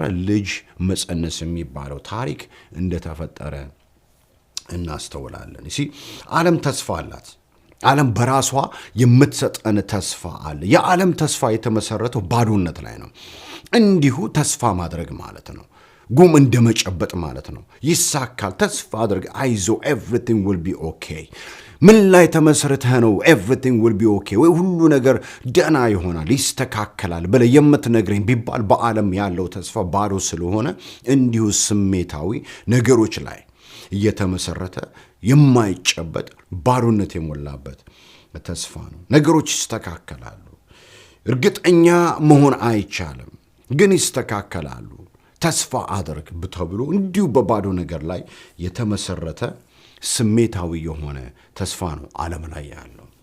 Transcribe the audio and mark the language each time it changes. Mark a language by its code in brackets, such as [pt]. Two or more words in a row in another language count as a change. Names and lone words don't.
[am] ልጅ መጸነስ የሚባለው ታሪክ እንደተፈጠረ እናስተውላለን። እሺ፣ ዓለም ተስፋ አላት። ዓለም በራሷ የምትሰጠን ተስፋ አለ። የዓለም ተስፋ የተመሰረተው ባዶነት ላይ ነው። እንዲሁ ተስፋ ማድረግ ማለት ነው ጉም እንደመጨበጥ ማለት ነው። ይሳካል፣ ተስፋ አድርግ፣ አይዞ [en] everything will be okay። [am] ምን ላይ ተመስርተህ ነው [en] everything will be okay [am] ወይ ሁሉ ነገር ደና ይሆናል ይስተካከላል ብለህ የምትነግረኝ ቢባል በዓለም ያለው ተስፋ ባዶ ስለሆነ እንዲሁ ስሜታዊ ነገሮች ላይ እየተመሰረተ የማይጨበጥ ባዶነት የሞላበት ተስፋ ነው። ነገሮች ይስተካከላሉ፣ እርግጠኛ መሆን አይቻልም፣ ግን ይስተካከላሉ፣ ተስፋ አድርግ ተብሎ እንዲሁ በባዶ ነገር ላይ የተመሰረተ ስሜታዊ የሆነ ተስፋ ነው ዓለም ላይ ያለው።